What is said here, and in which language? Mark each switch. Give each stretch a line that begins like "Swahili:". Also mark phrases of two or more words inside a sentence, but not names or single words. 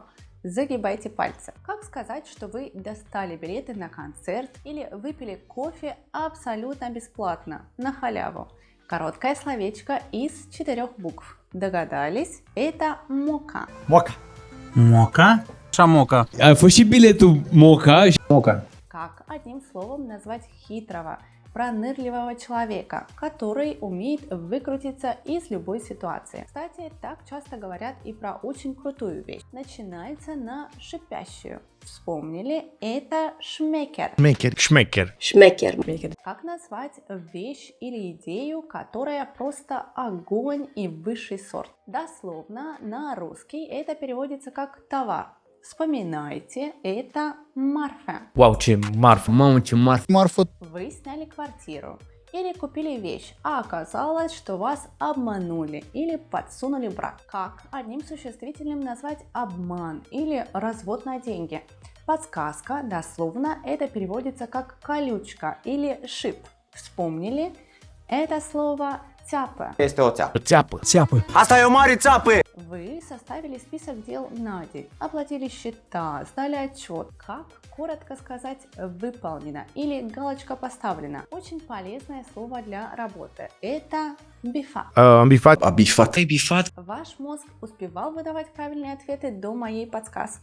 Russian: Загибайте пальцы. Как сказать, что вы достали билеты на концерт или выпили кофе абсолютно бесплатно, на халяву? Короткое словечко из 4 букв. Догадались? Это мока. Мока. Мока? Шамока.
Romanian: A fost și biletul Moca.
Russian: Мока. Как одним словом назвать хитрого, пронырливого человека, который умеет выкрутиться из любой ситуации? Кстати, так часто говорят и про очень крутую вещь. Начинается на шипящую. Вспомнили? Это шмекер. Шмекер. Шмекер. Как назвать вещь или идею, которая просто огонь и высший сорт? Дословно на русский это переводится как товар. Вспоминайте, это марфа.
Romanian: Wow, ce marfă, mamă, ce marfă.
Russian: Марфа. Вы сняли квартиру или купили вещь, а оказалось, что вас обманули или подсунули брак. Как одним существительным назвать обман или развод на деньги? Подсказка, дословно это переводится как колючка или шип. Вспомнили? Это слово цяпă.
Romanian: Este o țeapă. Țeapă. Țeapă. Asta e o mare țeapă!
Russian: Вы составили список дел на день, оплатили счета, сдали отчет. Как коротко сказать выполнено или галочка поставлена? Очень полезное слово для работы. Это бифат. Бифат. Бифат. Ваш мозг успевал выдавать правильные ответы до моей подсказки?